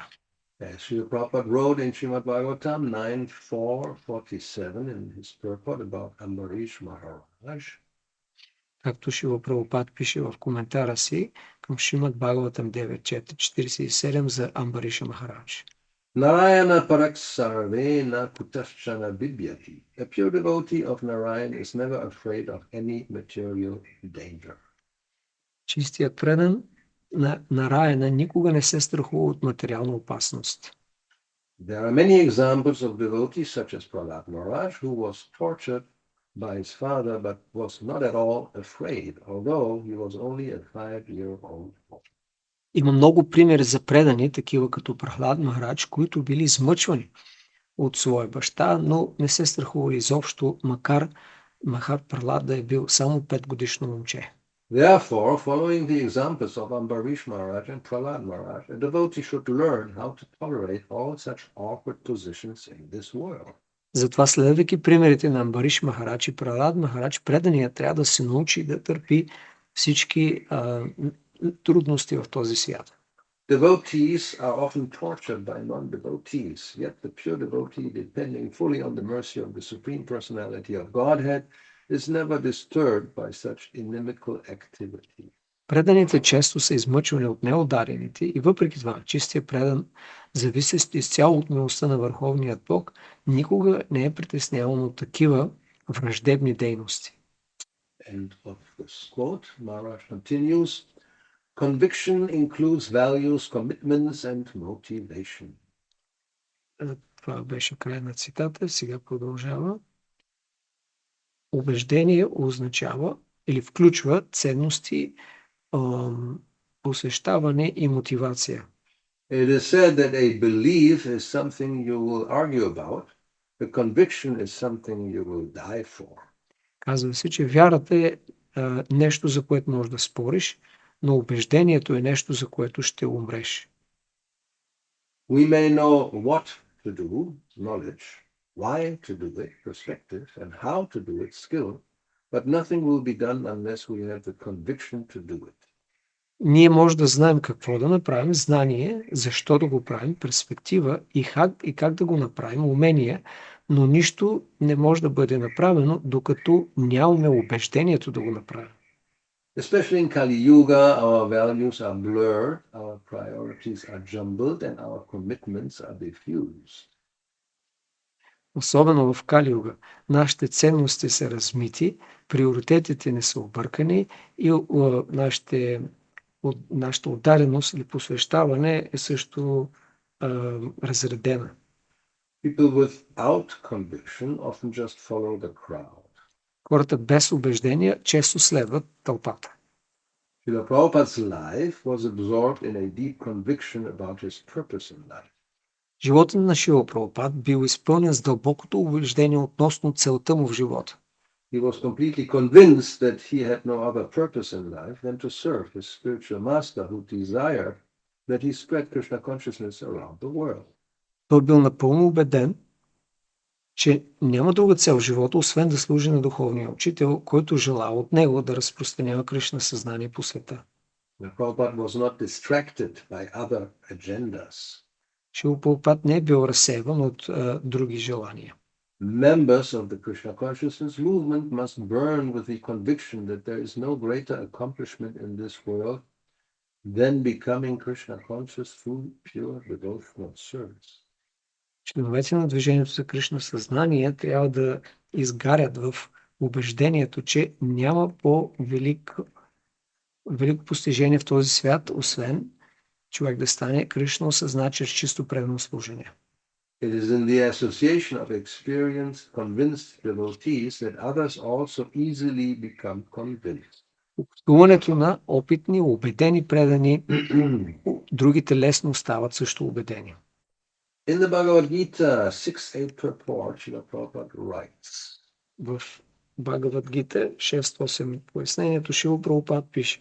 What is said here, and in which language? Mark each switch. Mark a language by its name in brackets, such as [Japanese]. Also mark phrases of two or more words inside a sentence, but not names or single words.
[English] Srila Prabhupada wrote in Srimad Bhagavatam 9.4.47 in his purport about Ambarish Maharaj. [Bulgarian] Както Шрила Прабхупад пише в коментара си към Шримад Бхагаватам 9.4.47 за Амбариша Махарадж. [Sanskrit] नारायण पराः सर्वे न कुतश्चन बिभ्यति. [English] A pure devotee of Narayan is never afraid of any material danger. [Bulgarian] Чистият предан на Нараяна никога не се страхува от материална опасност. [English] There are many examples of devotees such as Prahlad Maharaj who was tortured by his father but was not at all afraid, although he was only a 5-year-old boy. [Bulgarian] Има много примери за предани, такива като Прахлад Махарадж, които били измъчвани, от своя баща, но не се страхували изобщо, макар Пралад да е бил само 5-годишно момче. [English] Therefore, following the examples of Ambarish Maharaj and Prahlad Maharaj, a devotee should learn how to tolerate all such awkward positions in this world. [Bulgarian] Затова, следвайки примерите на Амбариш Махарадж и Пралад Махарадж, преданият трябва да се научи да търпи всички трудности в този свят. [English] Devotees are often tortured by non-devotees, yet the pure devotee, depending fully on the mercy of the Supreme Personality of Godhead, is never disturbed by such inimical activity. [Bulgarian] Преданите често са измъчвани от неударените и въпреки това, чистия предан, зависещ изцяло от милостта на Върховният Бог, никога не е притесняван от такива враждебни дейности. [English] End of this quote. Maharaj continues, conviction includes values, commitments and motivation. [Bulgarian] Това беше край на цитата, сега продължава. Убеждение означава или включва ценности, посещаване и мотивация. [English] It is said that a belief is something you will argue about. The conviction is something you will die for. [Bulgarian] Казва се, че вярата е нещо, за което можеш да спориш, но убеждението е нещо, за което ще умреш. [English] We may know what to do, knowledge, why to do it, perspective, and how to do it, skill, but nothing will be done unless we have the conviction to do it. [Bulgarian] Ние може да знаем какво да направим, знание, защо да го правим, перспектива и как да го направим, умение, но нищо не може да бъде направено, докато нямаме убеждението да го направим. [English] Especially in Kali Yuga, our values are blurred, our priorities are jumbled, and our commitments are diffused. [Bulgarian] Особено в Кали Юга, нашите ценности са размити, приоритетите не са объркани и нашата отдаденост или посвещаване е също разредена. [English] People without conviction often just follow the crowd. [Bulgarian] Хората без убеждения често следват тълпата. [English] Srila Prabhupada's life was absorbed in a deep conviction about his purpose in life. [Bulgarian] Животът на Шрила Прабхупад бил изпълнен с дълбокото убеждение относно целта му в живота. [English] He was completely convinced that he had no other purpose in life than to serve his spiritual master who desired that he spread Krishna consciousness around the world. [Bulgarian] Той бил напълно убеден, че няма друга цел в живота, освен да служи на духовния учител, който желал от него да разпространява Кришна съзнание по света. [English] Prabhupada was not distracted by other agendas. [Bulgarian] Шрила Прабхупад не е бил разсейван от други желания. [English] Members of the Krishna consciousness movement must burn with the conviction that there is no greater accomplishment in this world than becoming Krishna conscious through pure devotional service. [Bulgarian] Членовете на движението за Кришна съзнание трябва да изгарят в убеждението, че няма по-велико постижение в този свят, освен човек да стане Кришна осъзнат чрез чисто предано служение. [English] It is in the association of experienced, convinced devotees that others also easily become convinced. [Bulgarian] Общуването на опитни, убедени предани, другите лесно стават също убедени. [English] In the Bhagavad Gita 6.8 purport, Srila Prabhupada writes. [Bulgarian] В Бхагавад Гита 6.8 пояснението Шрила Прабхупад пише: